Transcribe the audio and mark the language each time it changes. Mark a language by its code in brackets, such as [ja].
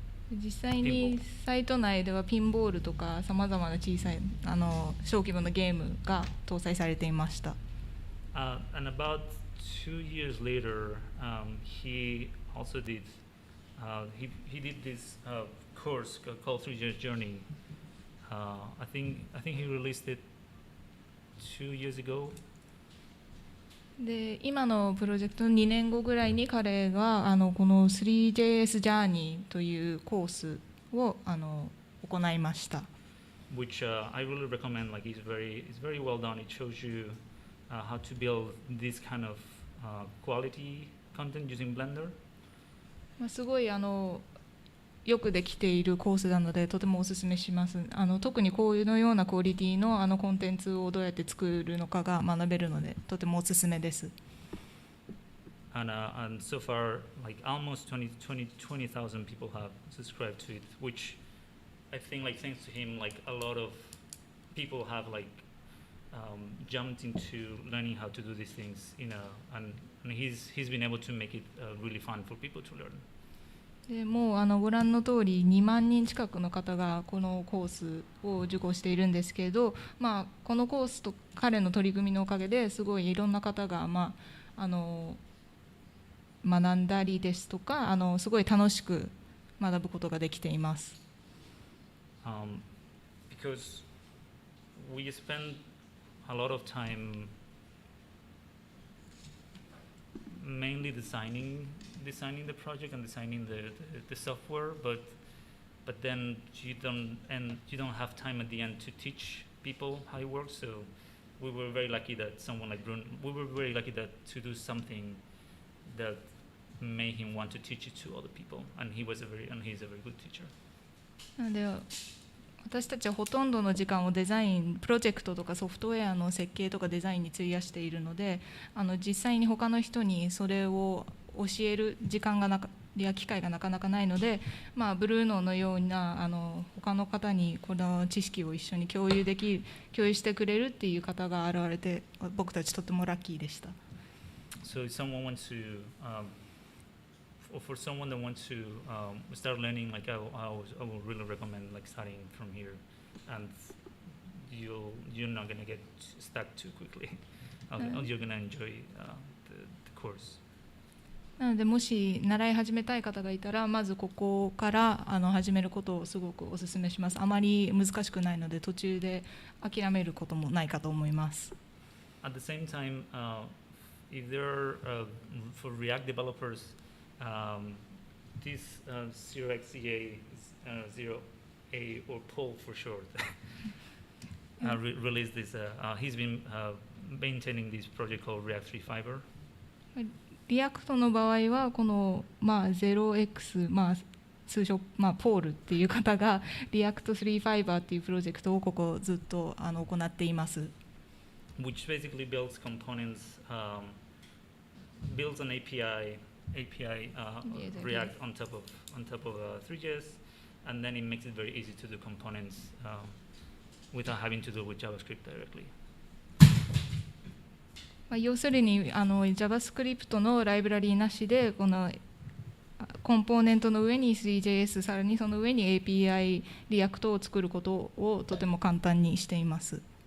[ja] 実際にサイト内ではピンボールとかさまざまな小さい小規模なゲームが搭載されていました。 [en] And about 2 years later, he also did he did this course called Three.js Journey. I think he released it 2 years ago. [ja] で今のプロジェクトの2年後ぐらいに彼がこの Three.js Journey というコースを行いました。 [en] Which I really recommend. Like it's very well done. It shows you how to build this kind of quality content using Blender. [ja] すごいよくできているコースなのでとてもおすすめします。特にこういうのようなクオリティのコンテンツをどうやって作るのかが学べるのでとてもおすすめです。 [en] And so far, like almost 20,000 people have subscribed to it, which I think, like thanks to him, like a lot of people have like jumped into learning how to do these things, and he's been able to make it really fun for people to learn. [ja] でもうご覧の通り2万人近くの方がこのコースを受講しているんですけれど、このコースと彼の取り組みのおかげですごいいろんな方が、学んだりですとかすごい楽しく学ぶことができています。 [en] Because we spend a lot of time mainly designing the project and designing the software, but then you don't have time at the end to teach people how it works. So we were very lucky that someone like Bruno, to do something that made him want to teach it to other people, and he's a very good teacher. [ja] なので私たちはほとんどの時間をデザイン、プロジェクトとかソフトウェアの設計とかデザインに費やしているので、実際に他の人にそれを教える時間や機会がなかなかないので、ブルーノのような他の方にこの知識を一緒に共有してくれるっていう方が現れて、僕たちとてもラッキーでした。 [en] So if someone wants to or for someone that wants to start learning, like I would really recommend like starting from here, and you're not gonna get stuck too quickly. You're gonna enjoy the course. [ja] なのでもし習い始めたい方がいたらまずここから始めることをすごくお勧めします。あまり難しくないので途中で諦めることもないかと思います。 [en] At the same time, if there are for React developers, this 0xCA, 0A or Paul for short, released this. He's been maintaining this project called React 3 Fiber. [ja] リアクトの場合はこの、0x、通称、ポールっていう方がリアクト3 Fiber っていうプロジェクトをここずっと行っています。 [en] Which basically builds components, builds an API React on top of Three.js, and then it makes it very easy to do components without having to do with JavaScript directly. [ja] 要するにJavaScript のライブラリーなしでこのコンポーネントの上に Three.js さらにその上に API リアクトを作ることをとても簡単にしています。